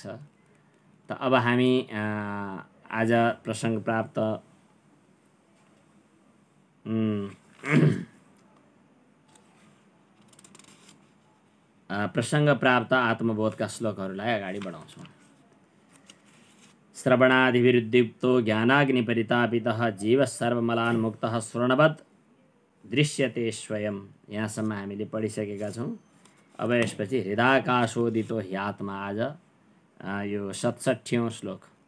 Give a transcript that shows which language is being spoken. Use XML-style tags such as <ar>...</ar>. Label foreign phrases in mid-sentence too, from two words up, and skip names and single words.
<ne>त अब हामी आज प्रसङ्ग प्राप्त आत्मबोधका श्लोकहरूलाई अगाडि बढाउँछौँ।</ne> <sa>श्रवणादिभिरुद्दीप्तो ज्ञानाग्निपरितापितः जीवः सर्वमलान्मुक्तः स्वर्णवत् दृश्यते स्वयं।</sa> <ne>यहाँसम्म हामीले पढिसकेका छौँ। अब यसपछि</ne> <sa>हृदाकाशोदितो ह्यात्मा,</sa> <ne>आज यो 67औं श्लोक।</ne>